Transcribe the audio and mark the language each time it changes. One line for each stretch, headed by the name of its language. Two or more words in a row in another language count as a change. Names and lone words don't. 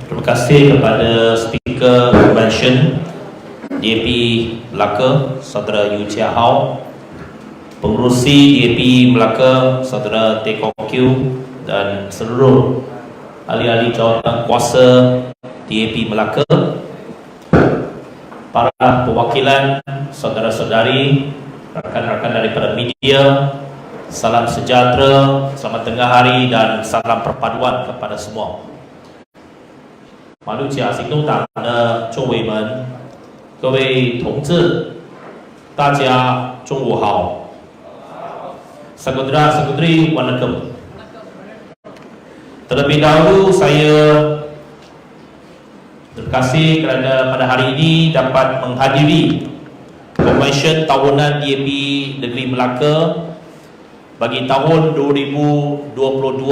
Malay: kasih kepada Speaker Convention DAP Melaka, Saudara Yu Chia Hau, Pengerusi DAP Melaka, Saudara Teh Kok Kiu, dan seluruh ahli-ahli jawatan kuasa DAP Melaka, para perwakilan, saudara-saudari, rakan-rakan daripada media, salam sejahtera, selamat tengah hari dan salam perpaduan kepada semua.
Chinese: 马六甲行动党的众委们，各位同志，大家中午好。
Malay: Saudara-saudari, waalaikum. Terlebih dahulu saya terima kasih kerana pada hari ini dapat menghadiri Konvensyen Tahunan DAP Negeri Melaka bagi tahun 2022.